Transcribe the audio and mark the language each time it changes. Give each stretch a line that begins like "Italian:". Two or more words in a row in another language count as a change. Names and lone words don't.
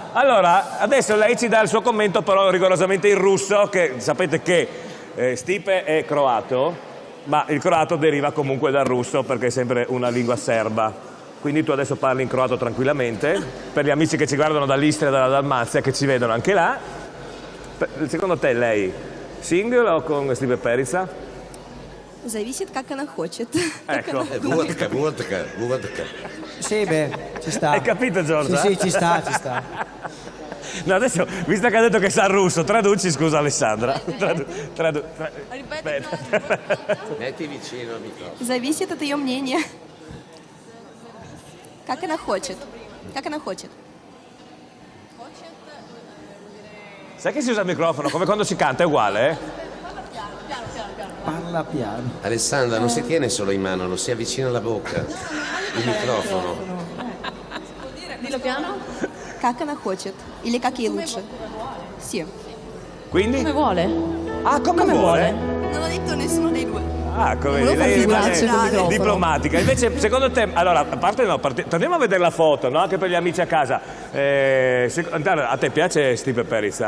Italian: Allora, adesso lei ci dà il suo commento però rigorosamente in russo, che sapete che Stipe è croato, ma il croato deriva comunque dal russo perché è sempre una lingua serba. Quindi tu adesso parli in croato tranquillamente, per gli amici che ci guardano dall'Istria e dalla Dalmazia, che ci vedono anche là. Secondo te lei, single o con Stipe Perizza?
Russian: Зависит, как она хочет.
Italian: Ecco. Vodka. Sì, beh, ci sta. Hai capito, Giorgia? Sì, ci sta. No, adesso, visto che ha detto che sa russo, traduci, scusa Alessandra. Metti vicino al microfono.
Russian: Зависит от ее мнения. Как она хочет. Как она хочет.
Italian: Sai che si usa il microfono come quando si canta, è uguale, Parla piano. Alessandra non si tiene solo in mano, lo si avvicina alla bocca. Il microfono. Dillo piano.
Russian: Как она хочет. Или как ей лучше.
Italian: Sì. Quindi? Come vuole? Ah, come vuole? Non ho detto nessuno dei due. Ah, come Volevo lei fare rimane figuracce col microfono. diplomatica. Invece, secondo te, allora, a parte no, torniamo a vedere la foto, no? Anche per gli amici a casa. A te piace Stipe Perizza?